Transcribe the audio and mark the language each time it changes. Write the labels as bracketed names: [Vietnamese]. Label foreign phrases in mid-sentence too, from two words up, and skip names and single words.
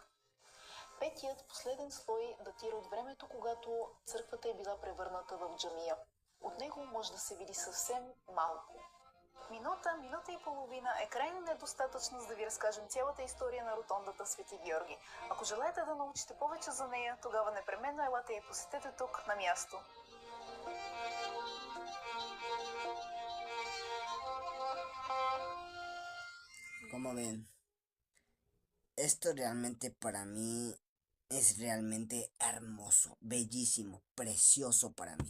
[Bulgarian] Петият, последен слой, датира от времето, когато църквата е била превърната в джамия. От него може да се види съвсем малко. Минута и половина е крайно недостатъчно, за да ви разкажем цялата история на ротондата Свети Георги. Ако желаете да научите повече за нея, тогава непременно елате и посетете тук на място. [Spanish] Como ven, esto realmente para mí es realmente hermoso, bellísimo, precioso para mí.